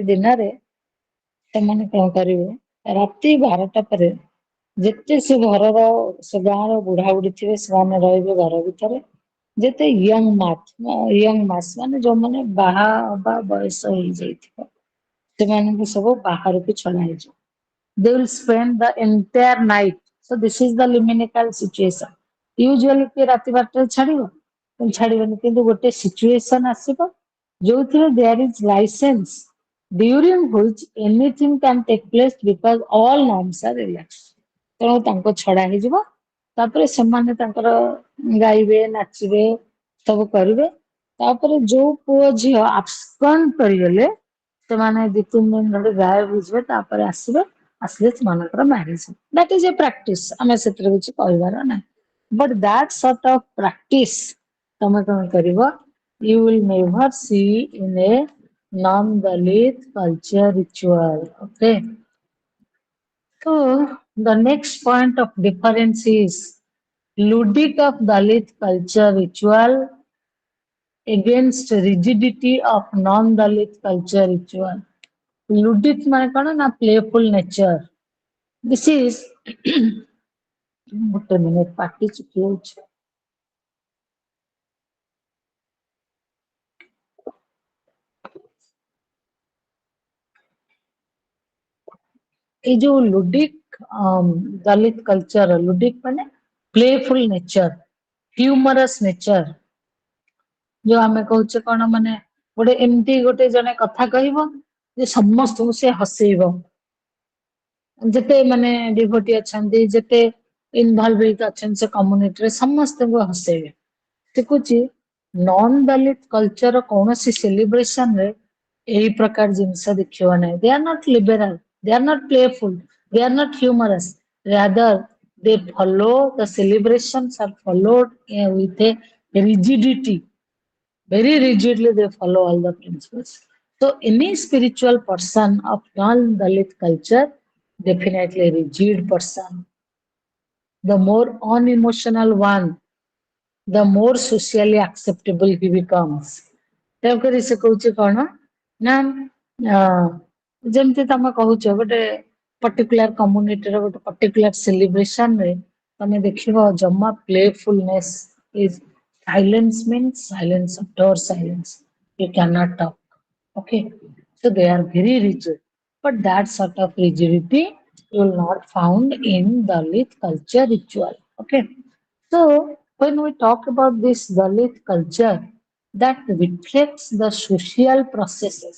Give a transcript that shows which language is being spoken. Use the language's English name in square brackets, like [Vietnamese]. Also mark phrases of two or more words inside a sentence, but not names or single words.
[Odia] ଦିନରେ ସେମାନେ କଣ କରିବେ ରାତି 12ଟା ପରେ ଯେତେ ସେ ଘରର ସେ ଗାଁର ବୁଢା ବୁଢୀ ଥିବେ ସେମାନେ ରହିବେ ଘର ଭିତରେ ଯେତେ ୟଙ୍ଗ ମାସ ମାନେ ଯୋଉମାନେ ବାହା ହବା ବୟସ ହେଇଯାଇଥିବ ସେମାନଙ୍କୁ ସବୁ ବାହାରକୁ ଛଡା ହେଇଯିବ [English] they will spend the entire night so this is the liminal situation usually [Odia] କିଏ ରାତି 12ଟାରେ ଛାଡିବନି କିନ୍ତୁ ଗୋଟେ ସିଚୁଏସନ ଆସିବ ଯୋଉଥିରେ [English] there is license during which anything can take place because all norms are relaxed [Odia] ତେଣୁ ତାଙ୍କୁ ଛଡା ହେଇଯିବ ତାପରେ ସେମାନେ ତାଙ୍କର ଗାଇବେ ନାଚିବେ ସବୁ କରିବେ ତାପରେ ଯୋଉ ପୁଅ ଝିଅ abscond କରିଗଲେ ସେମାନେ 2-3 ଦିନ ଧରି ଗାୟବ ହେଇଯିବେ ତାପରେ ଆସିଲେ ସେମାନଙ୍କର [English] marriage that is a practice [Odia] ଆମେ ସେଥିରେ କିଛି କହିବାର ନାହିଁ [English] but that sort of practice [Odia] ତମେ କଣ କରିବ [English] you will never see in a non-Dalit culture ritual okay so the next point of difference is ludic of Dalit culture ritual against rigidity of non-Dalit culture ritual. [Odia] Ludic ମାନେ କଣ ନା [English] playful nature. This is [Odia] ଗୋଟେ ମିନିଟ ପାଟି ଚୁପି ଯାଉଛି। ଏଇ ଯୋଉ [English] ludic Dalit culture ludic [Odia] ମାନେ [English] playful nature, humorous nature [Odia] ଯୋଉ ଆମେ କହୁଛେ କଣ ମାନେ ଗୋଟେ ଏମିତି ଗୋଟେ ଜଣେ କଥା କହିବ ଯେ ସମସ୍ତଙ୍କୁ ସେ ହସେଇବ ଯେତେ ମାନେ ଡିଭୋଟି ଅଛନ୍ତି ଯେତେ ଇନଭଲଭ ହେଇକି ଅଛନ୍ତି ସେ କମ୍ୟୁନିଟିରେ ସମସ୍ତଙ୍କୁ ହସେଇବେ ଦେଖୁଛି [English] non ଦାଲିତ culture [Odia] କୌଣସି ସେଲିବ୍ରେସନ ରେ ଏଇ ପ୍ରକାର ଜିନିଷ ଦେଖିବ ନାହିଁ [English] they are not liberal they are not playful they are not humorous rather they follow the celebrations are followed with a rigidity very rigidly they follow all the principles so any spiritual person of non-Dalit culture definitely rigid person the more unemotional one the more socially acceptable he becomes [Odia] ତେଣୁକରି ସେ କହୁଛି କଣ ନା ଯେମିତି ତମେ କହୁଛ ଗୋଟେ [English] particular community [Odia] ର ଗୋଟେ [English] particular celebration [Odia] ରେ ତମେ ଦେଖିବ ଜମା [English] playfulness is silence means silence, utter silence. You cannot talk. Okay, so they are very rigid, but that sort of rigidity you will not found in Dalit culture ritual. Okay, so when we talk about this Dalit culture, that reflects the social processes.